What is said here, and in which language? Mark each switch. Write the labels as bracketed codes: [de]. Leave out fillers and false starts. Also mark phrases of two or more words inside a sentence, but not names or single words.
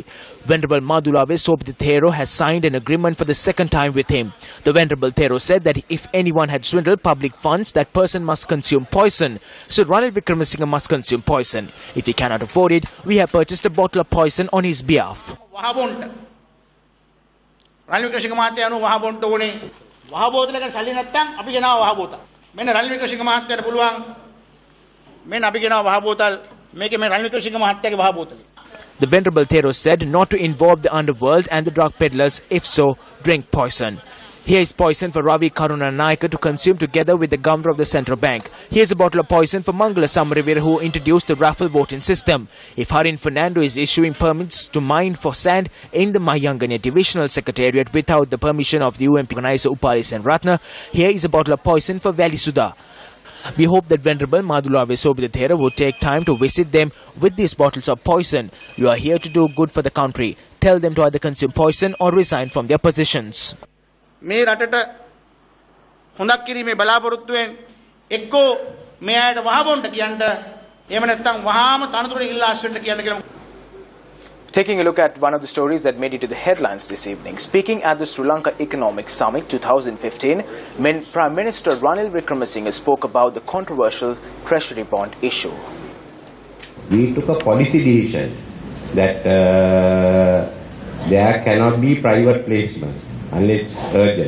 [en] Venerable Madhulave Sobhita Thero has signed an agreement for the second time with him. The Venerable Thero said that if anyone had swindled public funds, that person must consume poison. So Ranil Wickremesinghe must consume poison. If he cannot afford it, we have purchased a bottle of poison on his behalf. [si] Ranil Wickremesinghe මහත්තයා අනු වහබොන්ට ඕනේ. වහබෝතලක සල්ලි නැත්තම් අපි ගෙනාව වහබෝතල්. මෙන්න රනිල් වික්‍රමසිංහ මහත්තයාට පුළුවන් මෙන්න අපි ගෙනාව වහබෝතල් මේකේ මේ රනිල් වික්‍රමසිංහ මහත්තයාගේ වහබෝතලේ. [en] The Venerable Thero said not to involve the underworld and the drug peddlers, if so, drink poison. Here is poison for Ravi Karunanayake to consume together with the governor of the central bank. Here is a bottle of poison for Mangala Samaraveera, who introduced the raffle voting system. If Harin Fernando is issuing permits to mine for sand in the Mahayangania Divisional Secretariat without the permission of the UMP organizer Upali Sen Ratna, here is a bottle of poison for Valley Sudha. We hope that Venerable Madhulave Sobhita Thero would take time to visit them with these bottles of poison. You are here to do good for the country. Tell them to either consume poison or resign from their positions. [si] මේ රටට හොඳක් කිරීමේ බලාපොරොත්තුවෙන් එක්කෝ මේ අයට වහබොන්ට කියන්න එහෙම නැත්නම් වහාම තනතුරට ඉල්ලා ආශ්‍රෙන්න කියන්න කියලා. [en] Taking a look at one of the stories that made it to the headlines this evening. Speaking at the Sri Lanka Economic Summit 2015, Prime Minister Ranil Wickremesinghe spoke about the controversial treasury bond issue. We took a policy decision that there cannot be private placements unless urgent.